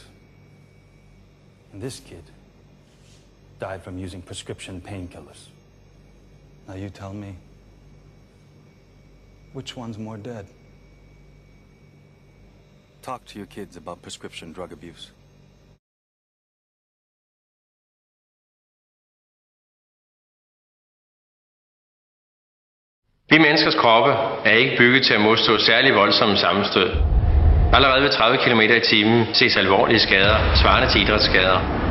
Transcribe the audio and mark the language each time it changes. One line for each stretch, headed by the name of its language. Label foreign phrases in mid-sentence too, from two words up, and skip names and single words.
English: And this kid died from using prescription painkillers. Now you tell me, which one's more dead? Talk to your kids about prescription drug abuse.
Danish: Vi menneskers kroppe er ikke bygget til at modstå særlig voldsomme sammenstød. Allerede ved 30 km i timen ses alvorlige skader, svarende til idrætsskader.